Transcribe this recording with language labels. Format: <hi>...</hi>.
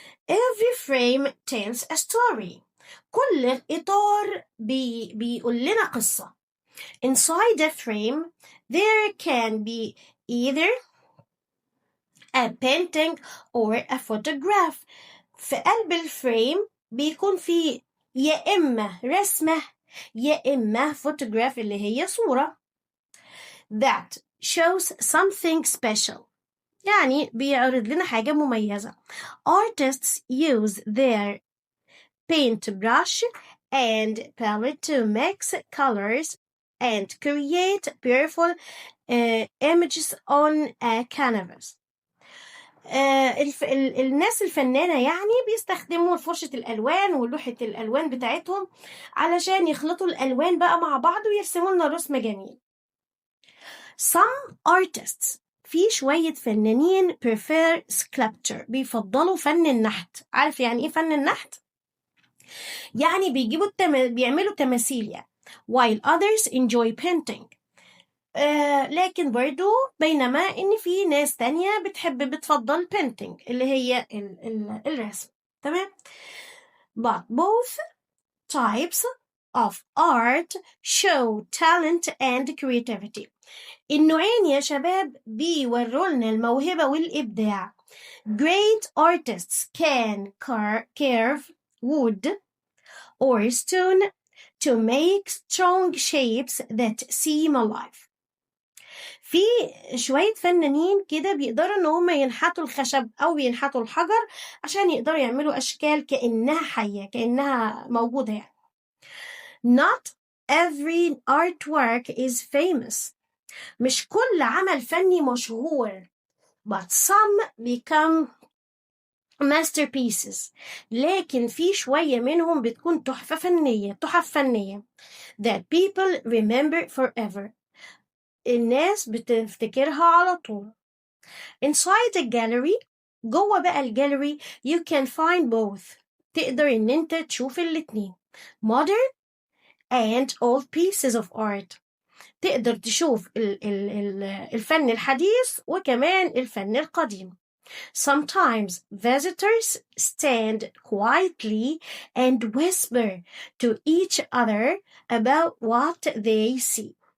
<en>Every frame tells a story.</en> <ar>كل إطار بيقول لنا قصة.</ar> <en>Inside a frame, there can be either a painting or a photograph.</en> <ar>في قلب الفريم بيكون في يا إما رسمة يا إما photograph اللي هي صورة.</ar> <en>That shows something special.</en> <ar>يعني بيعرض لنا حاجة مميزة.</ar> <en>Artists use their paintbrush and palette to mix colors and create beautiful images on a canvas.</en> <ar>الناس الفنانة يعني بيستخدموا فرشة الألوان ولوحة الألوان بتاعتهم علشان يخلطوا الألوان بقى مع بعض ويرسموا لنا رسم جميل.</ar> <en>Some artists</en> <ar>في شوية فنانين</ar> <en>prefer sculpture</en> <ar>بيفضلوا فن النحت. عارف يعني إيه فن النحت؟ يعني بيعملوا تماثيل يعني.</ar> <en>while others enjoy painting.</en> <ar>لكن برضو بينما إن في ناس تانية بتفضل painting اللي هي الرسم. تمام.</ar> <en>but both types of art show talent and creativity.</en> <ar>النوعين يا شباب بيورولنا الموهبة والإبداع.</ar> <en>great artists can carve wood or stone to make strong shapes that seem alive.</en> <ar>في شوية فنانين كده بيقدروا ان هم ينحتوا الخشب او ينحتوا الحجر عشان يقدروا يعملوا اشكال كأنها حية، كأنها موجودة يعني.</ar> <en>Not every artwork is famous.</en> <ar>مش كل عمل فني مشهور.</ar> <en>But some become masterpieces.</en> <ar>لكن في شوية منهم بتكون تحف فنية</ar> <en>that people remember forever.</en> <ar>الناس بتفتكرها على طول.</ar> <en>Inside a gallery</en> <ar>جوه بقى الجاليري</ar> <en>you can find both.</en> <ar>تقدر ان انت تشوف الاتنين</ar> <en>modern and old pieces of art.</en> <ar>تقدر تشوف الفن الحديث وكمان الفن القديم.</ar> <en>Sometimes visitors stand quietly and whisper to each other about what they see.</en>